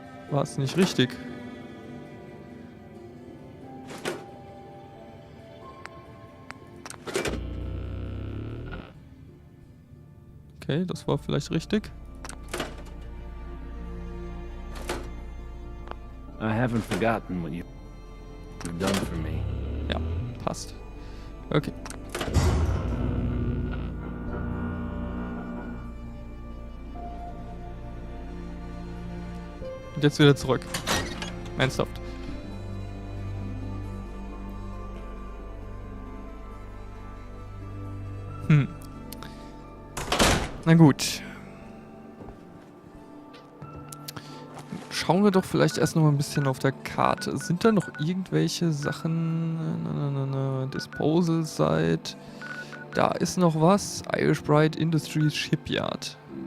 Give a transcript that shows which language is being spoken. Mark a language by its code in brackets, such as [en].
[de] War es nicht richtig? Okay, das war vielleicht richtig. [en] I haven't forgotten what you've done for me. [de] Ja, passt. Okay. Und jetzt wieder zurück. Ernsthaft. Na gut. schauen wir doch vielleicht erst noch mal ein bisschen auf der Karte. Sind da noch irgendwelche Sachen? Disposal Site. Da ist noch was. Irish Bright Industries Shipyard.